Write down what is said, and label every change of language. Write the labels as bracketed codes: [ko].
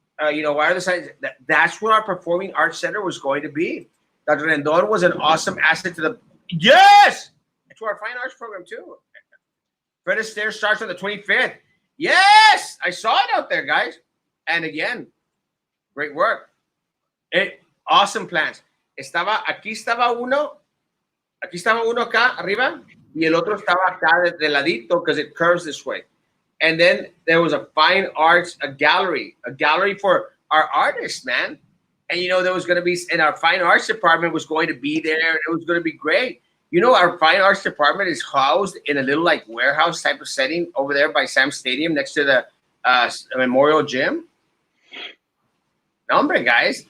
[en] You know, why are the signs? That's where our performing arts center was going to be. Dr. Rendon was an awesome asset to the, yes, to our fine arts program too. Fred Astaire starts on the 25th. Yes, I saw it out there, guys. And again, great work. Awesome plans. [es] Aquí estaba uno acá arriba, y el otro estaba acá de ladito because it curves this way. [en] And then there was a fine arts, a gallery for our artists, man. And, you know, there was going to be, and our fine arts department was going to be there. And it was going to be great. You know, our fine arts department is housed in a little like warehouse type of setting over there by Sam Stadium next to the Memorial Gym. Number, guys.